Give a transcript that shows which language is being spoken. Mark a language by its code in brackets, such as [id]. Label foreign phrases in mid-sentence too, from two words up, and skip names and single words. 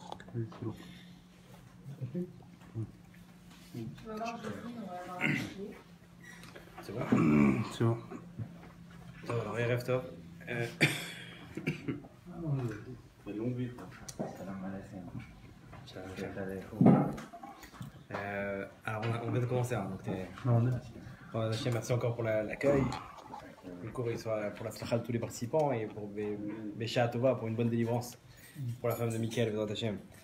[fr] Oui, c'est bon. C'est bon. C'est bon. [he] טוב, alors ערב טוב. [fr] Alors on vient de commencer, hein, donc Hachem, merci encore pour l'accueil. Le cours il soit pour la slacha de tous les participants et pour [he] בשעה טובה [fr] pour une bonne délivrance pour la femme de Michael, Hachem.